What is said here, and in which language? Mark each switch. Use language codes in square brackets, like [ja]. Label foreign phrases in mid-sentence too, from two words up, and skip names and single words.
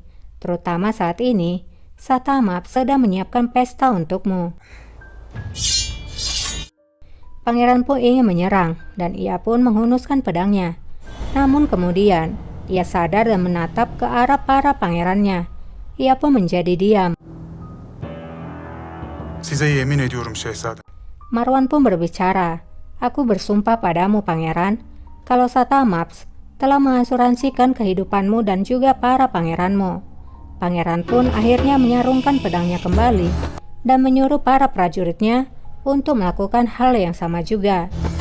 [id] Terutama saat ini, Satamaps sedang menyiapkan pesta untukmu. Pangeran pun ingin menyerang dan ia pun menghunuskan pedangnya. Namun kemudian, ia sadar dan menatap ke arah para pangerannya. Ia pun menjadi diam. [tr] Size yemin ediyorum şehzadem. [id] Marwan pun berbicara, aku bersumpah padamu pangeran, kalau Satamaps telah mengasuransikan kehidupanmu dan juga para pangeranmu. Pangeran pun akhirnya menyarungkan pedangnya kembali dan menyuruh para prajuritnya untuk melakukan hal yang sama juga.